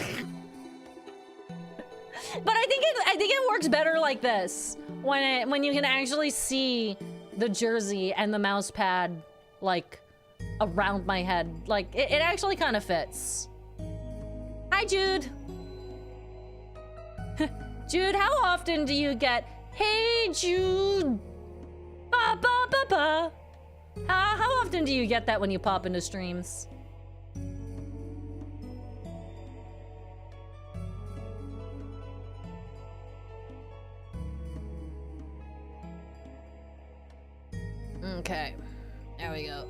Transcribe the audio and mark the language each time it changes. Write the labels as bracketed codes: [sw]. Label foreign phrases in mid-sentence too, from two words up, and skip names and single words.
[en] But I think it works better like this, when you can actually see the jersey and the mouse pad like around my head. Like it actually kind of fits. Hi, Jude. Jude, how often do you get, hey, Jude? Ba, ba, ba, ba. How often do you get that when you pop into streams? Okay, there we go.